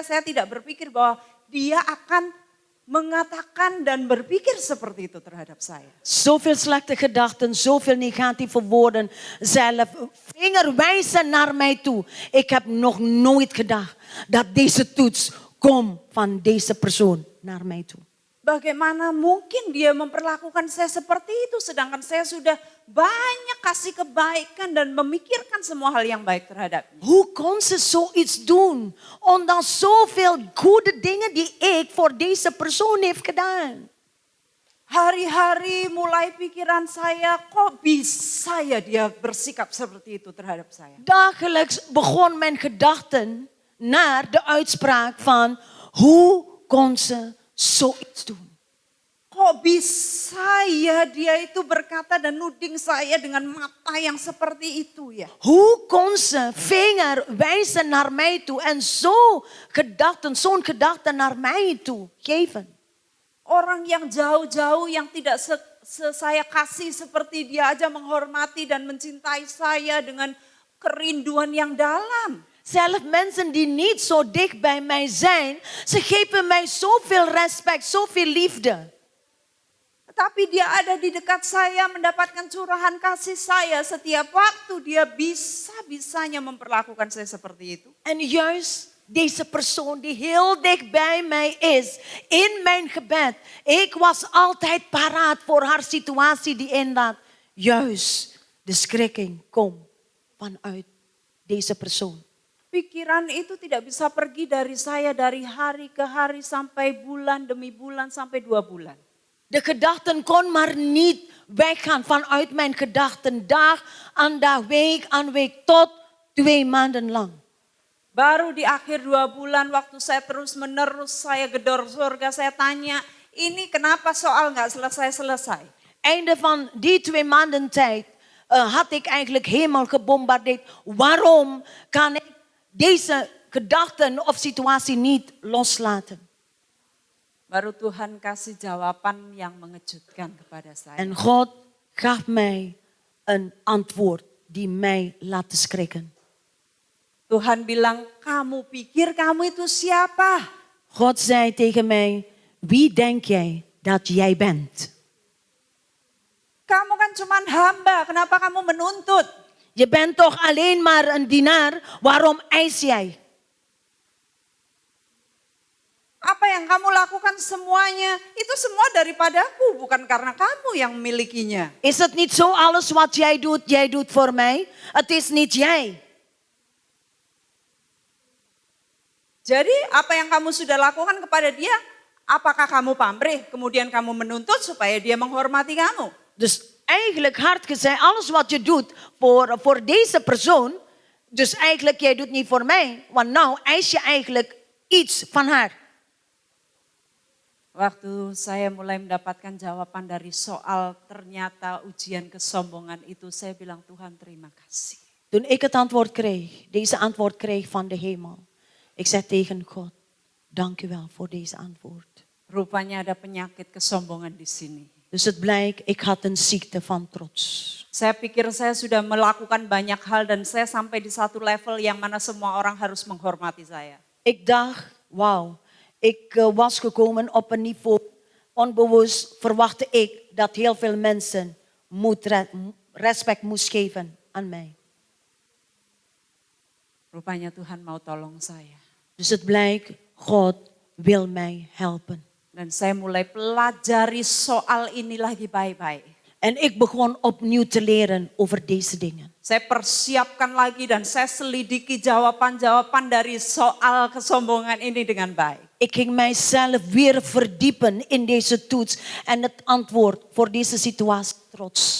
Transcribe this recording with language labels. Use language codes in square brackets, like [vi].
[id] Saya tidak berpikir bahwa dia akan mengatakan dan berpikir seperti itu terhadap saya. [nl] Zoveel slechte gedachten, zoveel negatieve woorden. Zelf vinger wijzen naar mij toe. Ik heb nog nooit gedacht dat deze toets komt van deze persoon naar mij toe. [id] Bagaimana mungkin dia memperlakukan saya seperti itu, sedangkan saya sudah banyak kasih kebaikan dan memikirkan semua hal yang baik terhadapnya. [nl] Hoe kon ze zoiets doen? Ondanks zoveel goede dingen die ik voor deze persoon heeft gedaan. [id] Hari-hari mulai pikiran saya, kok bisa ya dia bersikap seperti itu terhadap saya. [nl] Dagelijks begon mijn gedachten naar de uitspraak van hoe kon ze zoiets doen? [id] Kok bisa ya dia itu berkata dan nuding saya dengan mata yang seperti itu ya. [nl] Hoe kon ze vinger wijzen naar mij toe en zo'n gedachte naar mij toe geven? [id] Orang yang jauh-jauh yang tidak saya kasih seperti dia aja menghormati dan mencintai saya dengan kerinduan yang dalam. [nl] Zelf mensen die niet zo dicht bij mij zijn, ze geven mij zoveel respect, zoveel liefde. [id] Tapi dia ada di dekat saya mendapatkan curahan kasih saya. Setiap waktu dia bisa-bisanya memperlakukan saya seperti itu. [nl] En juist deze persoon die heel dicht bij mij is, in mijn gebed. Ik was altijd paraat voor haar situatie die inderdaad juist de schrikking komt vanuit deze persoon. [id] Pikiran itu tidak bisa pergi dari saya dari hari ke hari sampai bulan demi bulan sampai 2 bulan. [nl] De gedachten kon maar niet weggaan vanuit mijn gedachten. Dag aan dag, week aan week, tot 2 maanden lang. [id] Baru di akhir 2 bulan waktu saya terus menerus, saya gedor surga, saya tanya, ini kenapa soal nggak selesai-selesai? [nl] Einde van die 2 maanden tijd had ik eigenlijk helemaal gebombardeerd. Waarom kan ik deze gedachten of situatie niet loslaten? [id] Baru Tuhan kasih jawaban yang mengejutkan kepada saya. [nl] En God gaf mij een antwoord die mij laat schrikken. [id] Tuhan bilang, kamu pikir kamu itu siapa? [nl] God zei tegen mij, wie denk jij dat jij bent? [id] Kamu kan cuma hamba, kenapa kamu menuntut? [nl] Je bent toch alleen maar een dienaar, waarom eis jij? [id] yang kamu lakukan semuanya, itu semua daripadaku, bukan karena kamu yang memilikinya. [nl] Is het niet zo, alles wat jij doet voor mij? Het is niet jij. [id] Jadi apa yang kamu sudah lakukan kepada dia, apakah kamu pamrih, kemudian kamu menuntut supaya dia menghormati kamu? [nl] Dus eigenlijk hard gezegd, alles wat je doet voor deze persoon, dus eigenlijk jij doet niet voor mij, want nou eis je eigenlijk iets van haar. [id] Waktu saya mulai mendapatkan jawaban dari soal ternyata ujian kesombongan itu, saya bilang Tuhan terima kasih. [nl] Toen ik het antwoord kreeg, deze antwoord kreeg van de hemel. Ik zei tegen God, dank u wel voor deze antwoord. [id] Rupanya ada penyakit kesombongan di sini. [nl] Dus het blijkt, ik had een ziekte van trots. [id] Saya pikir saya sudah melakukan banyak hal dan saya sampai di satu level yang mana semua orang harus menghormati saya. [nl] Ik dacht, wauw, ik was gekomen op een niveau, onbewust verwachtte ik dat heel veel mensen respect moest geven aan mij. [id] Rupanya Tuhan mau tolong saya. [nl] Dus het blijkt, God wil mij helpen. [id] Dan saya mulai pelajari soal ini lagi baik-baik. [nl] En ik begon opnieuw te leren over deze dingen. [id] Saya persiapkan lagi dan saya selidiki jawaban-jawaban dari soal kesombongan ini dengan baik. [nl] Ik ging mijzelf weer verdiepen in deze toets en het antwoord voor deze situatie trots.